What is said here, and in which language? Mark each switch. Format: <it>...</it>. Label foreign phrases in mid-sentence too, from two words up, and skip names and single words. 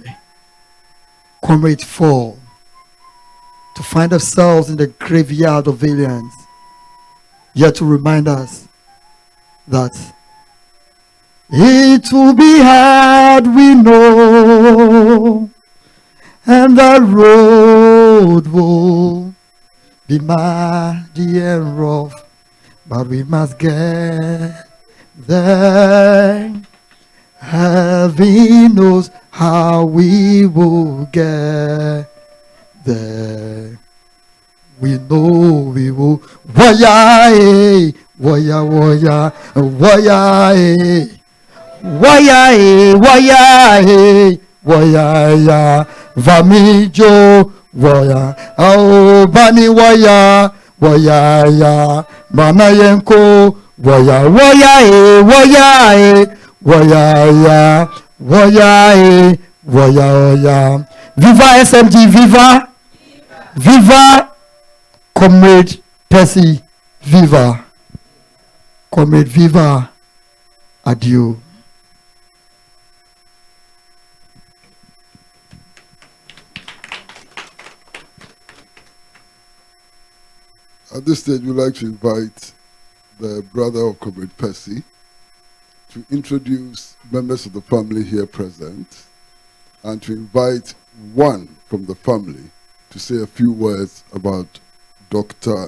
<en>Comrade, fall to find ourselves in the graveyard of valiance, yet to remind us that it will be hard, we know, and the road will be muddy and rough, but we must get there. Heaven knows how we will get there. We know we will. Waya, eh, waya, waya, waya, eh. Waya, eh, waya, eh, waya, ya. Vamijo, waya, oh, bani waya, waya, ya. Manayenko, waya, waya, eh, waya, eh, waya, ya. Waya, eh, waya, ya. Viva SMG, viva! Viva! Comrade Pessey, viva! Comrade, viva! Adieu. At this stage, we'd like to invite the brother of Comrade Pessey to introduce members of the family here present and to invite one from the family to say a few words about Dr.</en>